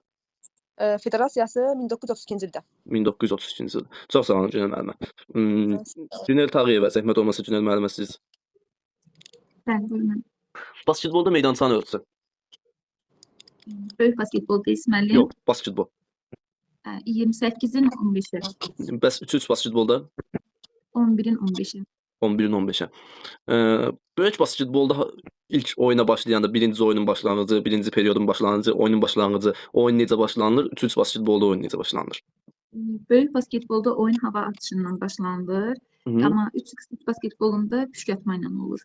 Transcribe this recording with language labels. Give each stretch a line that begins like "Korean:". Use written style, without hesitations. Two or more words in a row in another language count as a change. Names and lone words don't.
Azerbaijani: Federasiyası 1932-ci ildə. 1932-ci ildə. Çox sağ olun Günel müəllimə. Günel Tağıyeva, zəhmət olmasa Günel müəllimə siz. Bəli, buyurun. Basketbolda meydançanın ölçüsü. Böyük basketbol deyirsməli. Yox, basketbol. 28-in 15-i, Bəs 3-3 basketbolda 11-in 15-i. 11-in 15-ə. Böyük basketbolda ilk oyuna başlayanda birinci oyunun başlanğıcı, birinci periodun başlanğıcı, oyunun başlanğıcı, oyun necə başlanılır? 3-3 basketbolda oyun necə başlanılır? Böyük basketbolda oyun hava atışından başlanılır. Amma 3x3 basketbolunda püşkatma ilə olur.